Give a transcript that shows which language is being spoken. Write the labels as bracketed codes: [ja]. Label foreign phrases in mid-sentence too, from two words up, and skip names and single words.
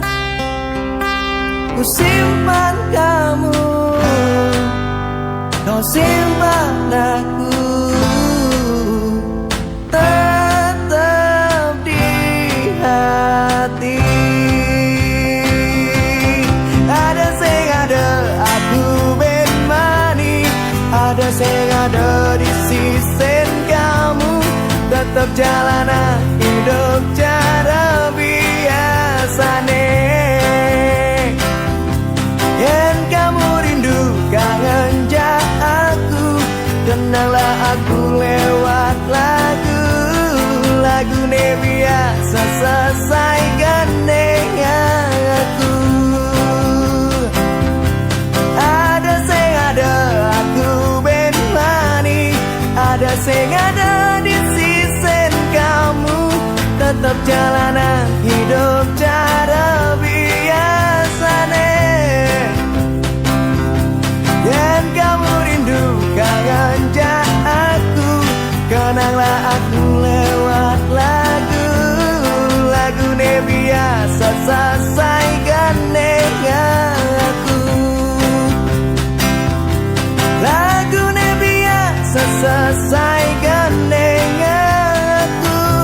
[id] Ku simpan kamu, kau simpan aku, tetap di hati. Ada sing ada [ban] aku ben mani, [id] ada sing ada di sisi kamu. Tetap jalanan hidup cara biasane. Yen kamu rindu kangen jak aku, kenanglah aku lewat lagu. Lagune biasa selesai gandeng aku. Ada sing ada [ban] aku ben mani, [id] ada sing ada di sisi kamu. Tetap jalanan hidup cara biasane. Yen kamu rindu kangen jak aku, kenanglah aku lewat lagu. Lagune biasa selesai gandeng aku. Lagu selesai gandeng aku.